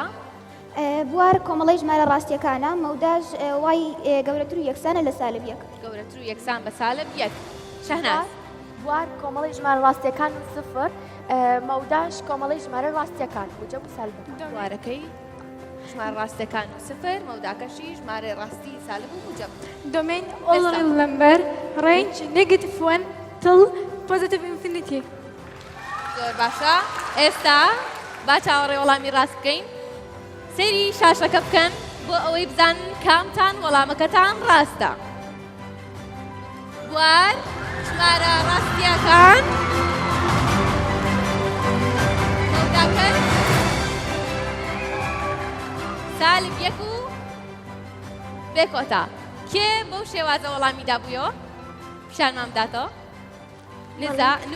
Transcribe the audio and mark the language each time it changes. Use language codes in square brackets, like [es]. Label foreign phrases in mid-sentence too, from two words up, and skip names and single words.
[ckb] بوار کۆمەڵی ژمارە ڕاستیەکانە مەوداش وای گەورەتر و یەکسانە لە سالب یەک. گەورەتر و یەکسان بە سالب یەک. شەهناز بوار کۆمەڵی ژمارە ڕاستیەکان و سفر مەوداش کۆمەڵی ژمارە ڕاستیەکان موجەب و سالب. بوارەکەی ژمارە ڕاستیەکان و سفر مەوداکەشی ژمارە ڕاستی سالب و موجەب. [en] Domain all number range -1 till +infinity. [ckb] زۆر باشە ئێستا با چاوەڕێ وەڵامی ڕاست بکەین سەیری شاشەکە بکەن بۆ ئەوەی بزانن کامتان وەڵامەکەتان ڕاستە بوار ژمارە ڕاستیەکان کەوتاکەن سالب یەک و بێکۆتا کێ بەو شێوازە وەڵامی دابوویەوە پیشانمان بداتەوە نزا